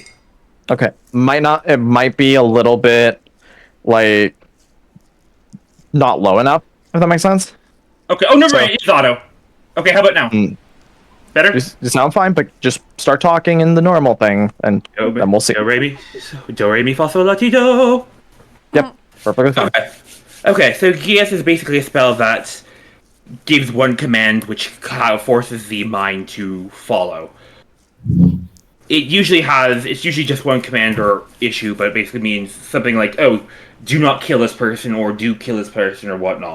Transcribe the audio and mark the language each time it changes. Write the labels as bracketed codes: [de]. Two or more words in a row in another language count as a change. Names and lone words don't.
[en] Okay. It might be a little bit not low enough, if that makes sense. Okay. Oh, never mind. It's auto. Okay, how about now? Better? You sound fine, but just start talking in the normal thing, and then we'll see. Do re mi fa sol la ti do. Yep, perfectly fine. Okay, so Gias is basically a spell that gives one command which forces the mind to follow. It's usually just one command or issue, but it basically means something like, oh, do not kill this person, or do kill this person, or whatnot.